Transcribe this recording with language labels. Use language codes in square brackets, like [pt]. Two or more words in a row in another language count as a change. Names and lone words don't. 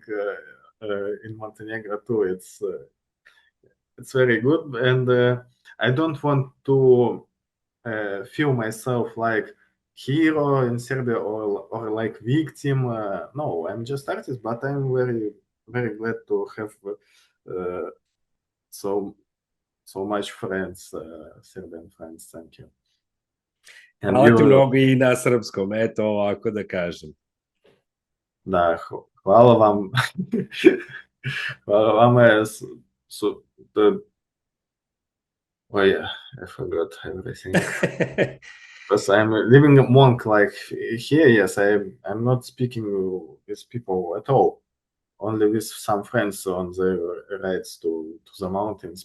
[en] In Montenegro too, it's very good, and I don't want to feel myself like hero in Serbia or like victim. No, I'm just artist, but I'm very, very glad to have so much friends, Serbian friends. Thank you. And [sr] Hvala ti mnogo i na srpskom, eto ovako da kažem. Da, hvala vam. Hvala vama. [en] Oh yeah, I forgot everything. Because I'm living a monk like here. Yes, I'm not speaking with people at all. Only with some friends on the rides to the mountains.